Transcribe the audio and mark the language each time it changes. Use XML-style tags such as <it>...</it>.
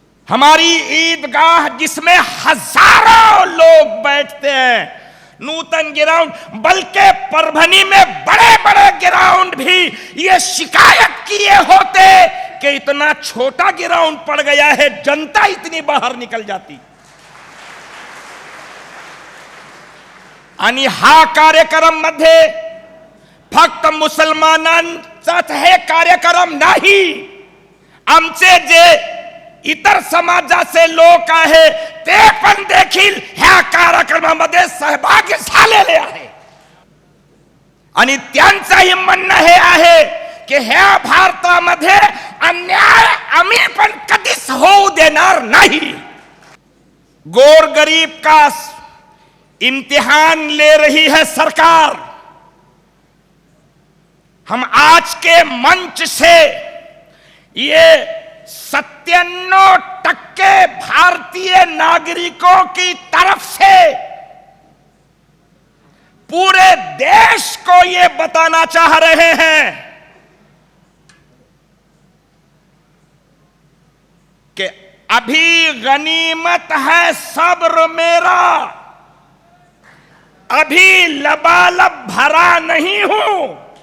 <hi>हमारी ईदगाह जिसमें हजारों लोग बैठते हैं, नूतन ग्राउंड, बल्कि परभनी में बड़े बड़े ग्राउंड भी ये शिकायत किए होते कि इतना छोटा ग्राउंड पड़ गया है, जनता इतनी बाहर निकल जाती।</hi> <mr>आणि हा कार्यक्रम मध्ये फक्त मुसलमानांचाच हे कार्यक्रम नाही, आमचे जे इतर समाजाचे लोक आहे ते पण देखील ह्या कार्यक्रमामध्ये सहभागी झालेले आहे। आणि त्यांचंही म्हणणं हे आहे की ह्या भारतामध्ये अन्याय आम्ही पण कधीच होऊ देणार नहीं।</mr> <hi>गोर गरीब का इम्तिहान ले रही है सरकार। हम आज के मंच से ये 97% भारतीय नागरिकों की तरफ से पूरे देश को यह बताना चाह रहे हैं कि अभी गनीमत है सब्र मेरा, अभी लबालब भरा नहीं हूं।</hi>